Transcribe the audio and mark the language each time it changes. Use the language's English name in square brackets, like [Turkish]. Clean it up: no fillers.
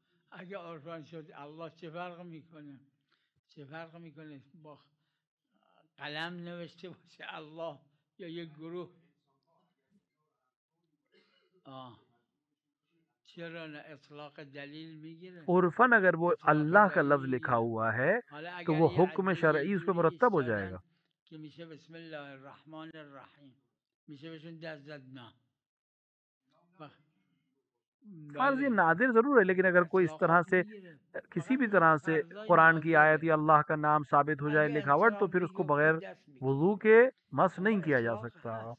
[Persian] اگه عرفان شد الله چه فرق میکنه؟ چه فرق میکنه با قلم نوشته باشه الله یا یک گروه؟ چرا نه اطلاق دلیل میگیره؟ [Urdu] عرفاً اگر وہ اللہ کا لفظ لکھا ہوا ہے تو وہ حکم شرعی اس پہ مرتب ہو جائے گا. [Persian] که میشه بسم الله الرحمن الرحیم، میشه بهشون دست زد؟ نه. [Urdu] فرض یہ نادر ضرور ہے، لیکن اگر کوئی اس طرح سے کسی بھی طرح سے قرآن کی آیت یا اللہ کا نام ثابت ہو جائے لکھاوٹ تو پھر اس کو بغیر وضو کے مس نہیں کیا جا سکتا.